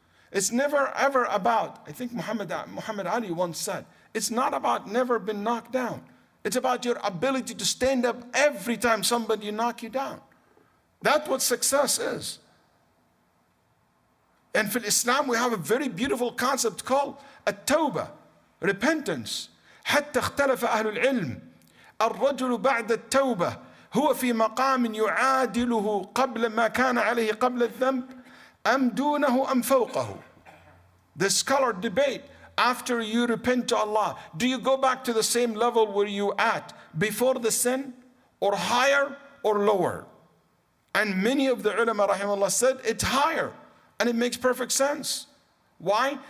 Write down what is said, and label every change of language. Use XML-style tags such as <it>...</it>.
<en>It's never ever about, I think Muhammad Ali once said, it's not about never been knocked down. It's about your ability to stand up every time somebody knock you down. That's what success is. And for Islam, we have a very beautiful concept called التوبة, repentance.</en> <ar>حتى اختلف أهل العلم الرجل بعد التوبة هو في مقام يعادله قبل ما كان عليه قبل الذنب أم دونه أم فوقه.</ar> <en>The scholar debate, after you repent to Allah, do you go back to the same level where you at before the sin, or higher or lower? And many of the ulama rahimahullah said it's higher, and it makes perfect sense. Why?</en>